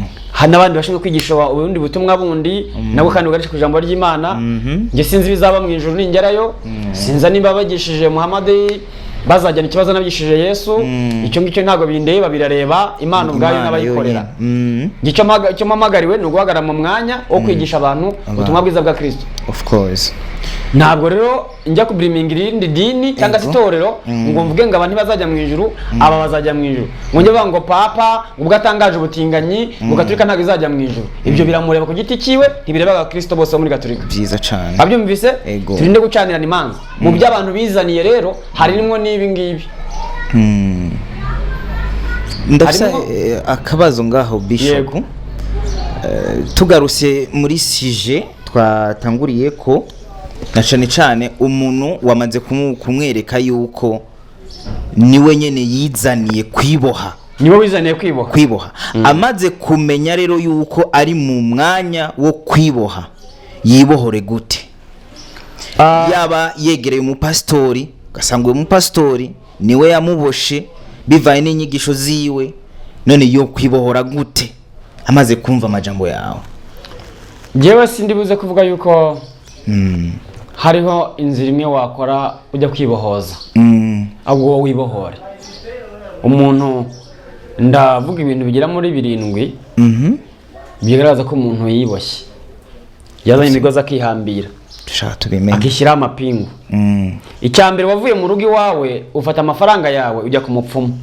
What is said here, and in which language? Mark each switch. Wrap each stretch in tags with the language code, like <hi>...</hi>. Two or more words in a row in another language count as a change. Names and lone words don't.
<rw>N'abandi bashinzwe kwigisha ubundi butumwa bundi nabo kandi ugarisha ku ijambo ry'Imana. Nge sinzi bizaba mu ijuru ningerayo, sinza nimba bagishije Muhammad bazajyana ikibazo nabigishije Yesu. Icyo ngicyo ntago bindeba, birareba Imana ubwayo n'abayikorera. Icyo mpamagariwe ni uguhagarara mu mwanya wo kwigisha abantu ubutumwa bwiza bwa Kristo.</rw> <en>Of course.</en> <rw>Ntabwo rero njya kubriminga irindi dini cyangwa itorero ngo mvuge ngo abantu bazajya mu ijuru, aba bazajya mu ijuru. Ngo njye ngo papa ubwo atangaje ubutinganyi ngo Gatolika ntabwo izajya mu ijuru. Ibyo biramureba ku giti cyiwe, ntibireba Kristo bose muri Gatolika. Byiza cyane. Abyumvise? Turinde gucanira imanza. Mu by'abantu bizaniye rero harimo n'ibi ngibi.</rw> <rn>Ndafisa akabazo ngaho Bishop. Tugaruse muri sije twatanguriye ko na cyane umuntu wamaze kumwereka yuko niwe nyene yizaniye kwiboha, niwe wizaniye kwiboha. Amaze kumenya rero yuko ari mu mwanya wo kwiboha, yibohore gute? Yaba yegereye umupastori, gasangwe umupastori niwe yamuboshe bivaye n'inyigisho ziwe, none yo kwibohora gute amaze kumva amajambo yawe? Jewe sindibuze kuvuga yuko hariho inzira imwe wakora ujya kwibohoza, ahubwo wibohore.</rn> <rw>Umuntu ndavuga ibintu bigira muri 7 bigaragaza ko umuntu yiboshye, yazanye imigozi akihambira, dushaka tubimenye, akishyira amapingu. Icyambere wavuye mu rugo iwawe ufata amafaranga yawe ujya ku mupfumu.</rw>